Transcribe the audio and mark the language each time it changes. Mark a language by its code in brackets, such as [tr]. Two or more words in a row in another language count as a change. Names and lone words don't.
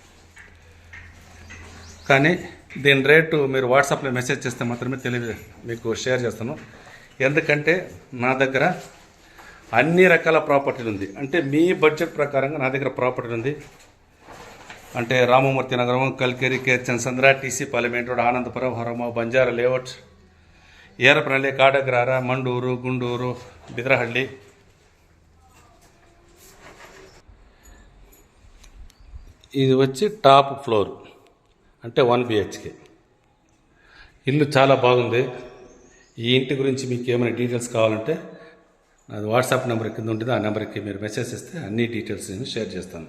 [te] కానీ దీని రేటు మీరు వాట్సాప్లో మెసేజ్ చేస్తే మాత్రమే మీకు షేర్ చేస్తాను. ఎందుకంటే నా దగ్గర అన్ని రకాల ప్రాపర్టీలు ఉంది. అంటే మీ బడ్జెట్ ప్రకారంగా నా దగ్గర ప్రాపర్టీ ఉంది. అంటే రామమూర్తి నగరం, కల్కేరి, కే చన్నసంద్ర, TC పాಳ್య మెయిన్ రోడ్, ఆనందపురం, ಹೊರಮ, ಬಂಜಾರ ಲೇಔಟ್, ಯರಪನಹಳ್ಳಿ, ಕಾಡಗ್ರಾರ, ಮಂಡೂರು, ಗುಂಡೂರು, ಬಿದರಹಳ್ಳಿ. ఇది వచ్చి [en] top floor, [te] అంటే 1 BHK. ఇల్లు చాలా బాగుంది. ఈ ఇంటి గురించి మీకు ఏమైనా డీటెయిల్స్ కావాలంటే అది వాట్సాప్ నెంబర్ కింద ఉంటుంది, ఆ నెంబర్కి మీరు మెసేజ్ చేస్తే అన్ని డీటెయిల్స్ నేను షేర్ చేస్తాను.